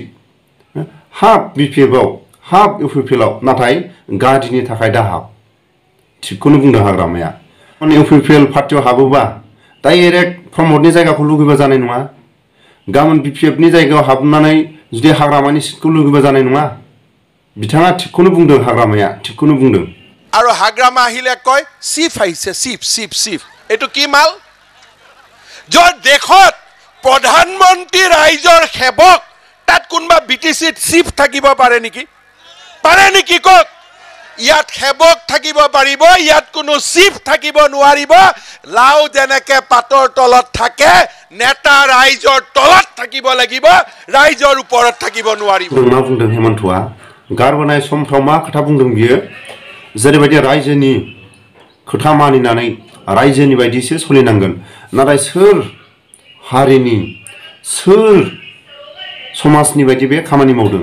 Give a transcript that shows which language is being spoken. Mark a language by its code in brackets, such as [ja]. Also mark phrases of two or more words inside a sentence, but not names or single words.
[brx] हाफ बिपिएफआव, हाफ इउपिपिएलआव, नाथाय गादिनि थाखाय दाहाब। थिगखौनो बुंदों हाग्रामाया। इउपिपिएल पार्टियाव हाबोबा डाइरेक्ट प्रमदनि जायगाखौ लुगैबा जानाय नङा। गाबोन बिपिएफनि जायगायाव हाबनानै जुदि हाग्रामानि सिटखौ लुगैबा जानाय नङा। बिथाङा थिगखौनो बुंदों, हाग्रामाया थिगखौनो बुंदों। [as] আৰু হাগ্ৰামা আহিলে কয় চিফ আহিছে, চিফ চিফ চিফ। এইটো কি মাল? য'ত দেশত প্ৰধানমন্ত্ৰী ৰাইজৰ সেৱক, তাত কোনোবা বিটিচিত চিফ থাকিব পাৰে নেকি? পাৰে নেকি কওক? ইয়াত সেৱক থাকিব পাৰিব, ইয়াত কোনো চিফ থাকিব নোৱাৰিব। লাও যেনেকে পাতৰ তলত থাকে, নেতা ৰাইজৰ তলত থাকিব লাগিব, ৰাইজৰ ওপৰত থাকিব নোৱাৰিব। [brx] मा बुंदों हेमन्तआ? गारबोनाय समफ्राव मा खोथा बुंदों बियो? जेरैबायदि रायजोनि खोथा मानिनानै रायजोनि बायदिसो सोलिनांगोन। नाथाय सोर हारिनि, सोर समाजनि बायदि बे खामानि मावदों?